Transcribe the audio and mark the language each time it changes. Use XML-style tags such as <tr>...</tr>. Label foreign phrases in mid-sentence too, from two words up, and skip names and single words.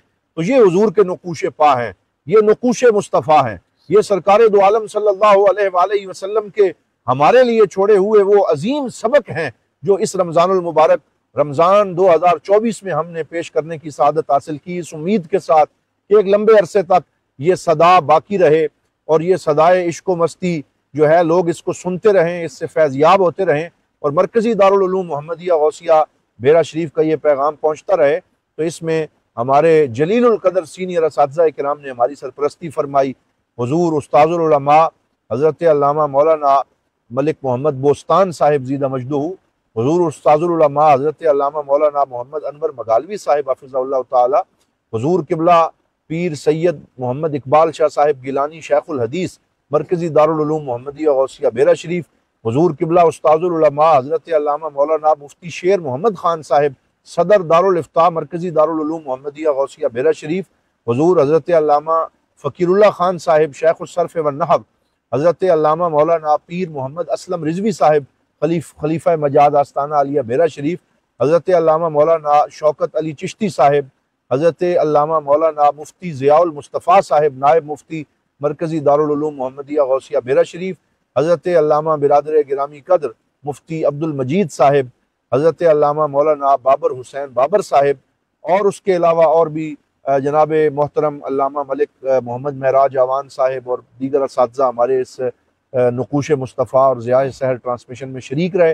<ur>تو یہ حضور کے نقوشِ پا ہیں، یہ نقوشِ مصطفیٰ ہیں، یہ سرکارِ دو عالم صلی اللہ علیہ وسلم کے ہمارے لیے چھوڑے ہوئے وہ عظیم سبق ہیں جو اس رمضان المبارک رمضان 2024 میں ہم نے پیش کرنے کی سعادت حاصل کی، اس امید کے ساتھ کہ ایک لمبے عرصے تک یہ صدا باقی رہے اور یہ صدائے عشق و مستی جو ہے لوگ اس کو سنتے رہیں، اس سے فیضیاب ہوتے رہیں اور مرکزی دارالعلوم محمدیہ غوثیہ بھیرہ شریف کا یہ پیغام پہنچتا رہے. تو اس میں ہمارے جلیل القدر سینئر اساتذہ کرام نے ہماری سرپرستی فرمائی. حضور استاذ العلماء حضرت علامہ مولانا ملک محمد بوستان صاحب زیدہ مجدہٗ، حضور استاذ العلماء حضرت علامہ مولانا محمد انور مگالوی صاحب حفظہ اللہ تعالیٰ، حضور قبلہ پیر سید محمد اقبال شاہ صاحب گیلانی شیخ الحدیث مرکزی دارالعلوم محمدیہ غوثیہ بھیرہ شریف، حضور قبلہ استاذ العلماء حضرت علامہ مولانا مفتی شیر محمد خان صاحب صدر دارالافتاء مرکزی دارالعلوم محمدیہ غوثیہ بھیرہ شریف، حضور حضرت علامہ فقیر اللہ خان صاحب شیخ الصرف و نحو، حضرت علامہ مولانا پیر محمد اسلم رضوی صاحب خلیفہ مجاز آستانہ عالیہ بھیرہ شریف, حضرت علامہ مولانا شوکت علی چشتی صاحب، حضرت علامہ مولانا مفتی ضیاء المصطفیٰ صاحب نائب مفتی مرکزی دارالعلوم محمدیہ غوثیہ بھیرہ شریف، حضرت علامہ برادر گرامی قدر مفتی عبدالمجید صاحب، حضرت علامہ مولانا بابر حسین بابر صاحب اور اس کے علاوہ اور بھی جناب محترم علامہ ملک محمد معراج اعوان صاحب اور دیگر اساتذہ ہمارے اس نقوش مصطفیٰ اور ضیاء سحر ٹرانسمیشن میں شریک رہے.</ur>